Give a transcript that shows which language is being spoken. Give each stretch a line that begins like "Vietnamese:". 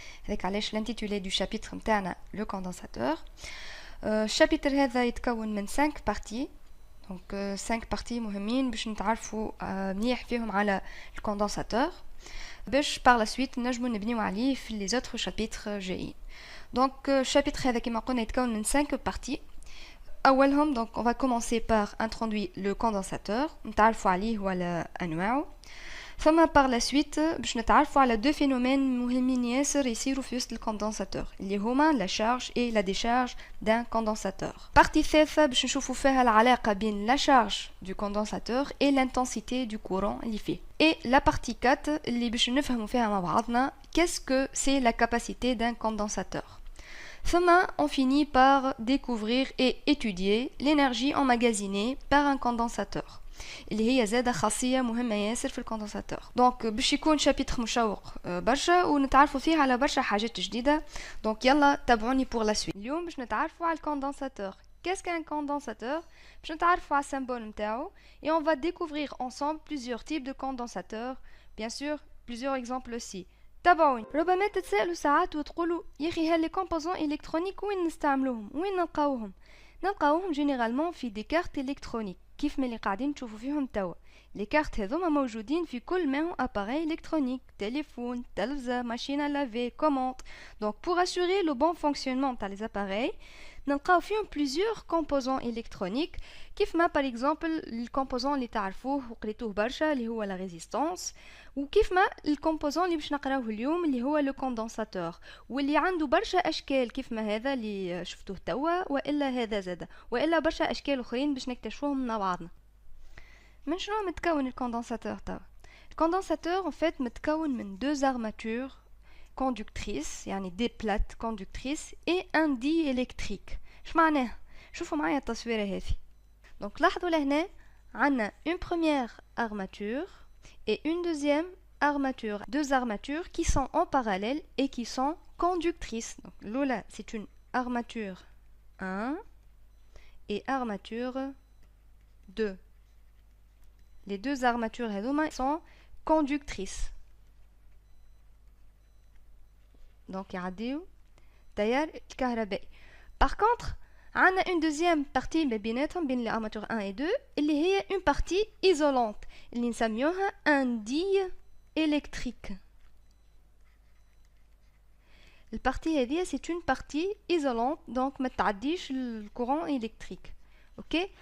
Arabic: هذاك علاش لانتيتولي دو شابيتر نتاعنا لو كوندنساتور. الشابيتر هذا يتكون من 5 بارتي، دونك 5 بارتي مهمين باش نتعرفوا مليح فيهم على الكوندنساتور باش
French: par la suite
Arabic: نجمو نبنيو عليه في لي زوتر شابيتر جايين. دونك الشابيتر هذا كما قلنا يتكون من 5 بارتي.
French: أولهم donc on va commencer par introduire le condensateur
Arabic: نتعرفوا عليه وعلى أنواعه، ثم
French: par la suite
Arabic: باش نتعرفوا على
French: deux phénomènes
Arabic: مهمين ياسر يصيروا في وسط الكوندنساتور اللي هما
French: la charge et la décharge d'un condensateur. partie الثالثة
Arabic: باش نشوفوا فيها العلاقة بين
French: la charge du condensateur et l'intensité du courant
Arabic: اللي فيه.
French: et la partie 4
Arabic: اللي باش نفهموا فيها مع بعضنا
French: qu'est-ce que c'est la capacité d'un condensateur. Enfin, on finit par découvrir et étudier l'énergie emmagasinée par un condensateur.
Arabic: اللي هي زادة خاصية مهمة ياسر في الكوندنساتور. دونك باش يكون شابيتر مشوق برشا ونتعرفوا فيه على برشا حاجات جديدة. دونك يلا تابعوني
French: pour la suite.
Arabic: اليوم باش نتعرفوا على الكوندنساتور.
French: Qu'est-ce qu'un condensateur?
Arabic: باش نتعرفوا على السيمبول نتاعو
French: et on va découvrir ensemble plusieurs types de condensateurs. Bien sûr, plusieurs exemples aussi.
Arabic: تابعوني. ربما تتسألوا ساعات وتقولوا يا اخي هل لي كومبوزون الكترونيك وين نستعملوهم وين نلقاوهم جينيرالمون في دي كارت الكترونيك كيف ما اللي قاعدين تشوفوا فيهم توا. لي كارت هذوما موجودين في كل ما هو اباري الكترونيك، تليفون، تلفزه، ماشينه لافي، كوموند. دونك
French: pour assurer le bon fonctionnement
Arabic: تاع لي appareils نلقاو فيهم
French: plusieurs composants électroniques
Arabic: كيف ما
French: par exemple
Arabic: الكومبوزون اللي تعرفوه وقريتوه برشا اللي هو la résistance، وكيف ما الكومبوزون اللي باش نقراوه اليوم اللي هو لو كوندنساتور واللي عنده برشا اشكال كيف ما هذا اللي شفتوه توا والا هذا زاده والا برشا اشكال اخرين باش نكتشفوهم مع بعضنا. من شنو متكون الكوندنساتور توا؟ الكوندنساتور en fait متكون من
French: deux armatures conductrices
Arabic: يعني دي بلات
French: conductrices et un diélectrique.
Arabic: اش معناها؟ شوفوا معايا التصويره هذه. دونك لاحظوا لهنا عندنا
French: une première armature et une deuxième armature, deux armatures qui sont en parallèle et qui sont conductrices. Donc l'ola c'est une armature 1 et armature 2. Les deux armatures sont conductrices.
Arabic: Donc يعديو تيار الكهربائي.
French: Par contre on a une deuxième partie بين l'armature 1 et 2 اللي هي une partie isolante
Arabic: اللي نسميوها
French: un diélectrique.
Arabic: البارتي هذه
French: c'est une partie isolante donc
Arabic: ما تعديش
French: le courant électrique. OK?